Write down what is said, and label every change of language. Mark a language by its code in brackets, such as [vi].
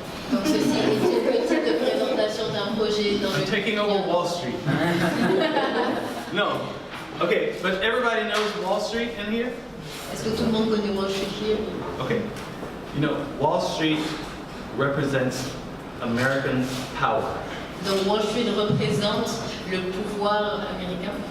[fr] Donc ceci est une petite présentation d'un projet dans [en] I'm taking over Wall Street. No. Okay, but everybody knows Wall Street in here? [fr] Est-ce que tout le monde connaît Wall Street [en] here? Okay. Wall Street represents American power. [fr] Donc Wall Street représente le pouvoir américain.